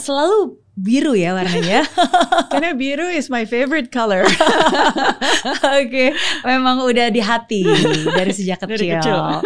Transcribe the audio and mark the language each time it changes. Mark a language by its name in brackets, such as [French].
[Indonesian] Selalu biru ya warnanya. Karena biru [English] is my favorite color. [Indonesian] Oke, memang udah di hati dari sejak kecil.